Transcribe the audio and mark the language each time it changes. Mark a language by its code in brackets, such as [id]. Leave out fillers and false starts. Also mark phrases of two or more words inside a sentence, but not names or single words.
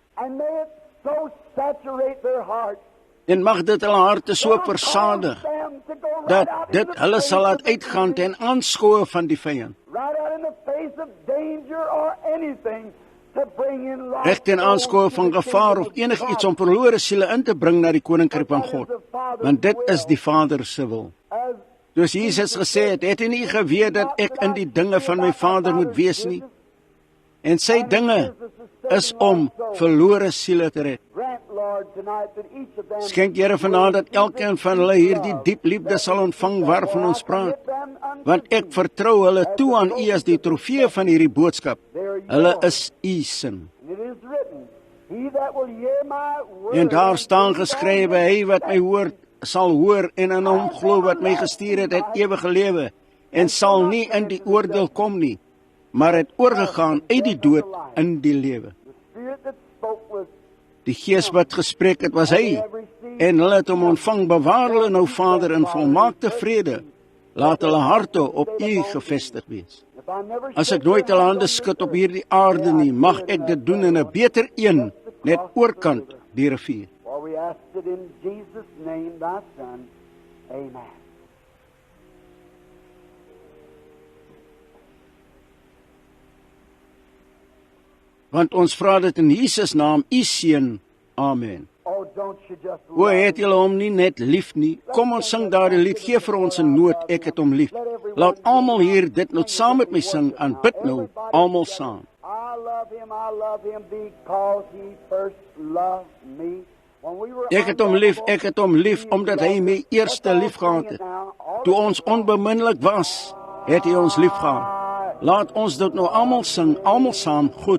[en] And may it so saturate their hearts [af] En mag dit hulle harte so [en] it'll [af] versadig, [en] cause them to go right [af] dat [en] out [af] dit [en] in the [af] hulle [en] face [af] sal laat [en] of the [af] uitgaan [en] enemy, [af] ten aanskoue van die vyand. [en] right out in the face of danger or anything to bring in lost [af] Reg ten aanskoue [en] souls [af] van [en] to the [af] gevaar [en] kingdom [af] of enigiets [en] God. [af] om verlore siele in te bring na die koninkryk van God. Want dit is die Vader se wil. [en] As [af] Soos Jesus gesê het, het hy nie geweet dat ek in die dinge van my Vader moet wees nie. En sy dinge is om verlore siele te red. [en] grant, Lord, tonight that each of them [af] Skenk Here vanaand dat elkeen van hulle hierdie diep liefde sal ontvang waarvan ons praat. Want ek vertrou hulle toe aan U as die trofee van hierdie boodskap. Hulle is U sin. [en] It is written, he that will hear my word [af] En daar staan [en] and believe [af] geskrywe, [en] on [af] hy wat my hoor, sal hoor en in hom glo wat my gestuur het ewige lewe en sal nie in die oordeel kom nie, maar het oorgegaan uit die dood in die lewe. [en] the Spirit that spoke was [af] Die Gees wat gespreek het, was hy, en hulle het hom ontvang. Bewaar hulle nou, Vader, in volmaakte vrede. Laat hulle harte op U gevestig wees. [en] if I never [af] As ek nooit hulle hande skud op hierdie aarde nie, mag ek dit doen in 'n beter een, net oorkant die rivier. [en] For we ask it in Jesus' name, thy Son. Amen. [af] Want ons vra dit in Jesus naam, U seun. Amen. [en] Oh, don't you just [af] O, het julle hom nie net lief nie? Kom ons sing daardie lied, gee vir ons 'n noot, ek het hom lief. Laat almal hier dit nou saam met my sing, aanbid nou, almal saam. [en] I love him because he first loved me. When we were [af] Ek het hom lief, omdat hy my eerste lief gehad het. Toe ons onbeminnelik was, het hy ons lief gehad. Laat ons dit nou almal sing, almal saam, goed.